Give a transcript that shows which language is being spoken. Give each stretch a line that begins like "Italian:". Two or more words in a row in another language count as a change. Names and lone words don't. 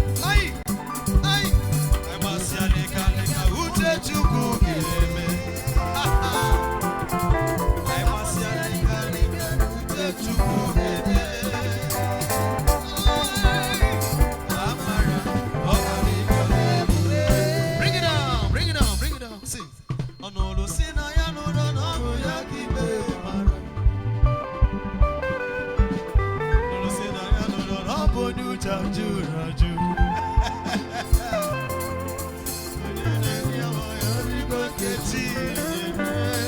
Igbo: Ai, ai, anyị gbasịa lịka lịka, uche Chukwu ga-eme. Anyị gbasịa lịka lịka, uche Chukwu ga-eme. Amara, ọ ga-adị ka ọ dị.
English: Bring it down, bring it down, bring it down. Sing.
Igbo: Ọ nụrụ sị na ya nụrụ na ọ bụ ya ka ikpe mara. Ọ nụrụ sị na ya nụrụ na ọ bụ onye uche jụrụ ajụ. Onye na-eri ahụ ya rigo nke chi nyere.